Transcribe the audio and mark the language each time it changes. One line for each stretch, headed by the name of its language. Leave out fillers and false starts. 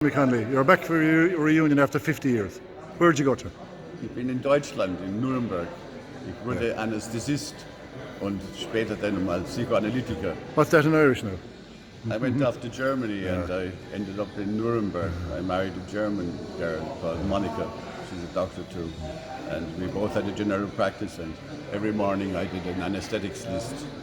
English: Connolly, you're back for your reunion after 50 years. Where'd you go to?
German: Ich bin in Deutschland, in Nurnberg. Ich wurde Anästhesist und später dann mal Psychoanalytiker.
English: What's that in Irish now? I went off to Germany and I ended up in Nuremberg. I married a German girl called Monika. She's a doctor too. And we both had a general practice, and every morning I did an anesthetics list.